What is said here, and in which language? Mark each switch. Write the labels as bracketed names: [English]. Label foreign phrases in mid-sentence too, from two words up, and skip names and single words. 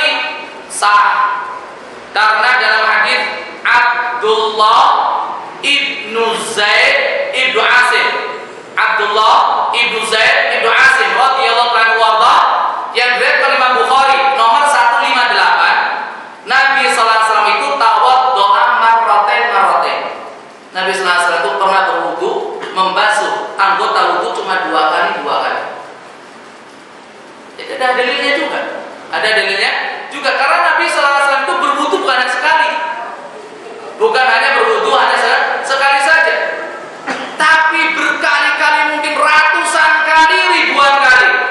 [Indonesian] Sah. Karena dalam hadis Abdullah ibnu Zaid ibnu Asim [Arabic] رضي الله عنه [Indonesian] warda, yang diriwayatkan Imam Bukhari nomor 158, Nabi [Arabic] صلى الله عليه وسلم [Indonesian] itu [Arabic] توضأ مرتين. [Indonesian] Nabi [Arabic] صلى الله عليه وسلم [Indonesian] itu pernah berwudu, membasuh anggota wudu cuma 2 kali. Jadi ada dalilnya juga. juga karena Nabi [Arabic] صلى الله عليه وسلم [Indonesian] itu berwudu bukan hanya sekali. Bukan hanya berwudu hanya sekali saja. Tapi berkali-kali, mungkin ratusan kali, ribuan kali.